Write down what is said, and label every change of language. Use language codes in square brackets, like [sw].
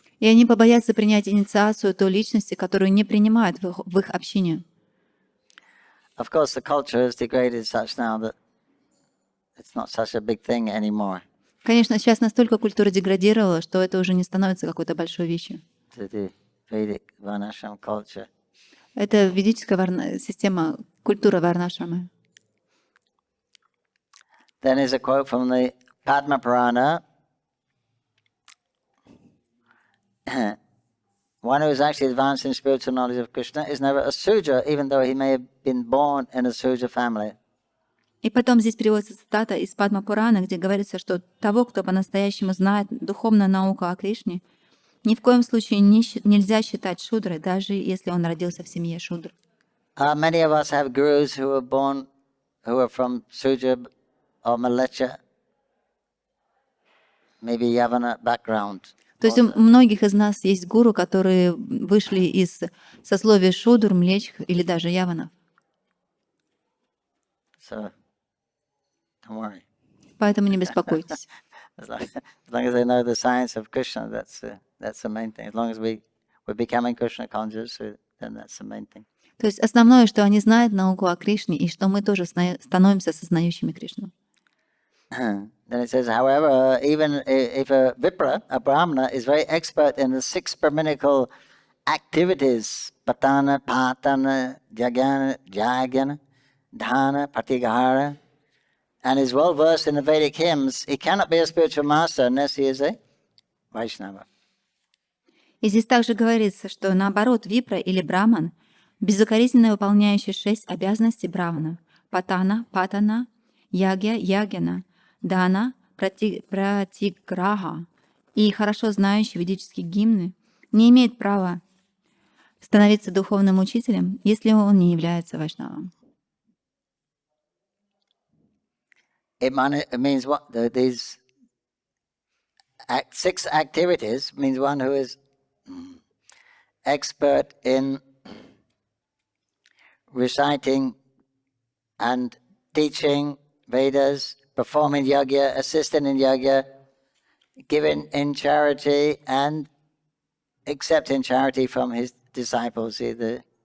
[ru] И они побоятся принять инициацию той личности, которую не принимают в их общине. [en] Of course, the culture has degraded such now that it's not such a big thing anymore. [ru] Конечно, сейчас настолько культура деградировала, что это уже не становится какой-то большой вещью. [en] The Vedic Varnashram culture. [ru] Это ведическая система, культура варнашрамы. [en] Then is a quote from the Padma Purana. One who is actually advanced in spiritual knowledge of Krishna is never a Sudra, even though he may have been born in a Sudra family. [ru] И потом здесь приводится цитата из Падма Пурана, где говорится, что того, кто по-настоящему знает духовную науку о Кришне, ни в коем случае нельзя считать шудрой, даже если он родился в семье шудр. [en] Many of us have gurus who are from Sudra or Malecha, maybe Yavana background. [ru] То есть у многих из нас есть гуру, которые вышли из сословия шудр, млеч или даже яванов. [en] So, don't worry. [ru] Поэтому не беспокойтесь. [en] As long as they know the science of Krishna, that's the main thing. As long as we're becoming Krishna conscious, then that's the main thing. [ru] То есть основное, что они знают науку о Кришне, и что мы тоже становимся сознающими Кришну. [en] Then it says, however, even if a Vipra, a Brahmana, is very expert in the 6 brahminical activities, patana, patana, jagana, dhana, pratigahara, and is well versed in the Vedic hymns, he cannot be a spiritual master unless he is a Vaishnava. [ru] И здесь также говорится, что наоборот, випра или браман, безукоризненно выполняющий 6 обязанностей брамана, патана, патана, ягья, ягьяна, дана, пратиграха и хорошо знающий ведические гимны, не имеет права становиться духовным учителем, если он не является вайшнавом. [en] It means what? These 6 activities means one who is expert in reciting and teaching Vedas, performing yajna, assisting in yajna, giving in charity, and accepting charity from his disciples, the